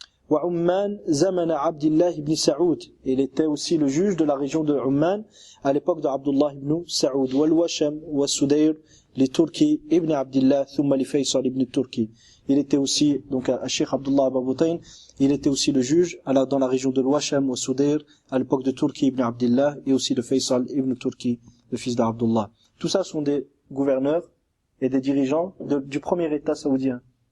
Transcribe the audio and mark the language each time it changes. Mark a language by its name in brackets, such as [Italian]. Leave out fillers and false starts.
[Arabic] وعمان زمن عبد الله ibn Saoud. [French] Il était aussi le juge de la région de Umman à l'époque de Abdullah ibn Saoud. [Arabic] والوشم والسدير لتركي ابن عبد الله ثم لفيصل ibn Turki. [French] Il était aussi, donc à Cheikh Abdullah Aba Butayn, il était aussi le juge dans la région de l'Ouachem ou Soudair à l'époque de Turki ibn Abdullah et aussi de Faisal ibn Turki, le fils d'Abdullah. Tout ça sont des gouverneurs et des dirigeants du premier État saoudien.